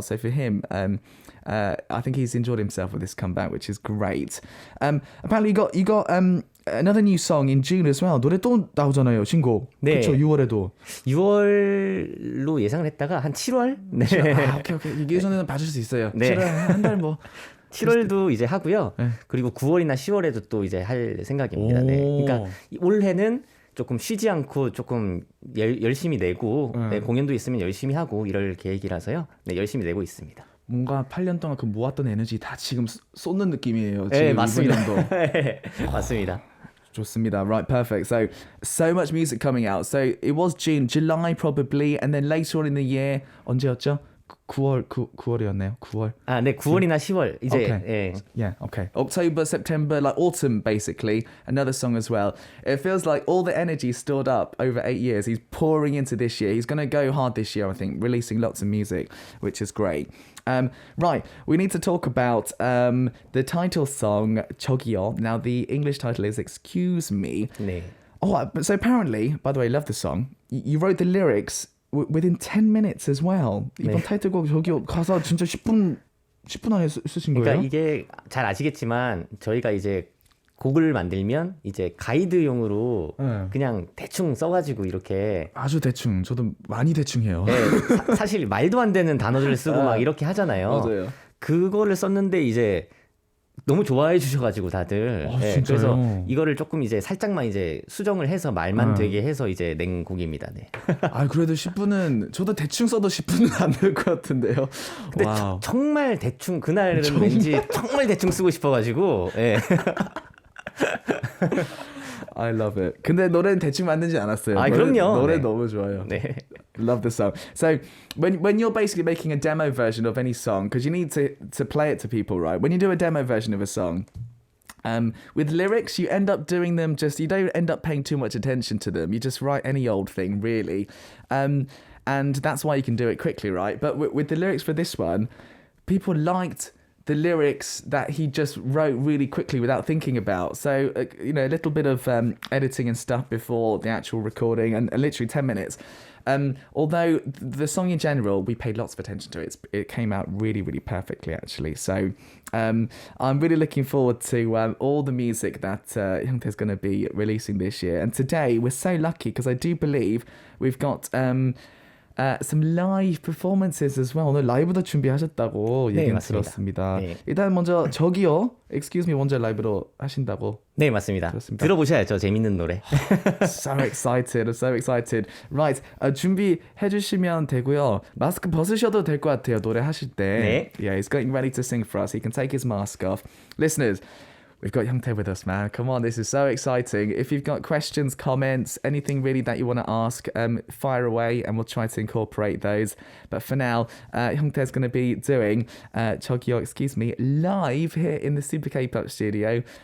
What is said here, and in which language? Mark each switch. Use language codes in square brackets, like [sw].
[en] So for him, I think he's enjoyed himself with this comeback, which is great. Apparently, you got another new song in June as well. [ko] 노래 또 나오잖아요, 신곡. 네. 그렇죠, 6월에도. 6월로 예상을 했다가 한 7월? 네. 오케이. 이게 전에는 봐줄 수 있어요. 네. 7월 한 달 뭐. 7월도 이제 하고요. 네. 그리고 9월이나 10월에도 또 이제 할 생각입니다. 네. 그러니까 올해는 조금 쉬지 않고 조금 열심히 내고 네, 공연도 있으면 열심히 하고 이럴 계획이라서요. 네, 열심히 내고 있습니다. 뭔가 8년 동안 그 모았던 에너지 다 지금 쏟는 느낌이에요. 네, 지금 맞습니다. 이번 연도. 네, 맞습니다. 좋습니다. [en] Right, perfect. So much music coming out. So it was June, July probably, and then later on in the year [ko] 언제였죠? 9월이었네요. 9월. 아, 네, 9월이나 10월 이제. [en] Okay. [ko] 예. [en] Yeah, okay. October, September, like autumn, basically. Another song as well. It feels like all the energy stored up over 8 years. He's pouring into this year. He's going to go hard this year, I think, releasing lots of music, which is great. Right, we need to talk about the title song, 저기요. Now, the English title is Excuse Me. [ko] 네. [en] Oh, so apparently, by the way, love the song. You wrote the lyrics within 10 minutes as well. [ko] 이번 타이틀곡 저기요 가사 진짜 10분 안에 쓰신 거예요? 그러니까 이게 잘 아시겠지만 저희가 이제 곡을 만들면 이제 가이드용으로 그냥 대충 써가지고 이렇게 아주 대충 저도 많이 대충 해요. 네, 사실 말도 안 되는 단어들을 쓰고 막 이렇게 하잖아요. 맞아요. 그거를 썼는데 이제 너무 좋아해 주셔가지고 다들 네, 그래서 이거를 조금 이제 살짝만 이제 수정을 해서 말만 되게 해서 이제 낸 곡입니다. 네. 아 그래도 10분은 저도 대충 써도 10분은 안 될 것 같은데요. 근데 정말 대충 그날은 왠지 정말 대충 쓰고 싶어가지고. 네. [en] I love it. [ko] 근데 노래는 대충 만들지 않았어요. 아, 그럼요. 노래 네. 너무 좋아요. 네. [en] Love the song. So when you're basically making a demo version of any song, because you need to play it to people, right? When you do a demo version of a song, with lyrics, you end up doing them you don't end up paying too much attention to them. You just write any old thing, really. And that's why you can do it quickly, right? But with the lyrics for this one, people liked the lyrics that he just wrote really quickly without thinking about. So, a little bit of editing and stuff before the actual recording and literally 10 minutes. Although the song in general, we paid lots of attention to it. It came out really, really perfectly, actually. So I'm really looking forward to all the music that hyungtae's going to be releasing this year. And today, we're so lucky because I do believe we've got some live performances as well. [ko] 오늘 라이브도 준비하셨다고 네, 얘기는 맞습니다. 들었습니다. 네. 일단 먼저 저기요, Excuse Me 먼저 라이브로 하신다고. 네, 맞습니다. 그렇습니다. 들어보셔야죠. 재밌는 노래. [en] So excited, I'm so excited. [ko] Right, 준비해 주시면 되고요. 마스크 벗으셔도 될 것 같아요. 노래 하실 때. 네. [en] Yeah, he's getting ready to sing for us. He can take his mask off. Listeners, we've got hyungtae with us, man. Come on, this is so exciting. If you've got questions, comments, anything really that you want to ask, fire away and we'll try to incorporate those. But for now, hyungtae's going to be doing 저기요, excuse me, live here in the Super K-pop studio.